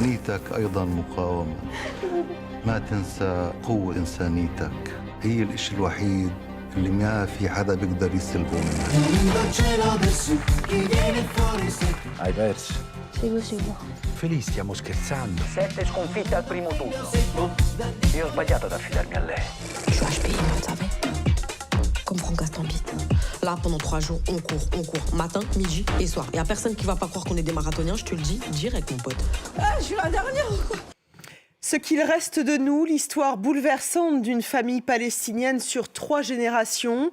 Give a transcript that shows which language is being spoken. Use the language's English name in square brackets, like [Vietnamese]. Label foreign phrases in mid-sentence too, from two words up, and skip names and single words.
[Arabic] حياتك أيضا مقاومة. ما تنسى قوة إنسانيتك، هي الإشي الوحيد اللي ما في حدا بيقدر يسلبه منك. [Italian] Hai perso? Seguo. Felice, stiamo scherzando. 7 sconfitte al primo turno. Io ho sbagliato ad affidarmi a lei. [French] Je suis HPI, vous savez. Comme Franck Gastambide. Là, pendant 3 jours, on court. Matin, midi et soir. Y a personne qui va pas croire qu'on est des marathoniens, je te le dis, direct, mon pote. Ah, je suis la dernière ou quoi? Ce qu'il reste de nous, l'histoire bouleversante d'une famille palestinienne sur 3 générations.